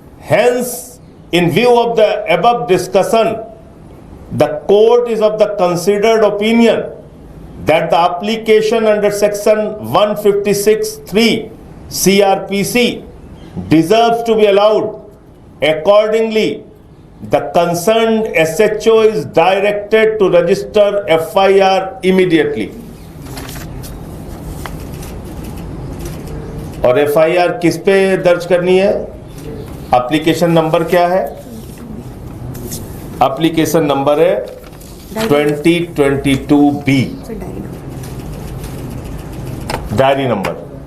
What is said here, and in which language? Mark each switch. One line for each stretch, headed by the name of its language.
English: Hence in view of the above discussion the court is of the considered opinion that the application under section 156(3) CRPC deserves to be allowed. Accordingly, the concerned SHO is directed to register FIR immediately.
Hindi: और FIR किस पे दर्ज करनी है? Application number क्या है? Application number है 2022B, diary number.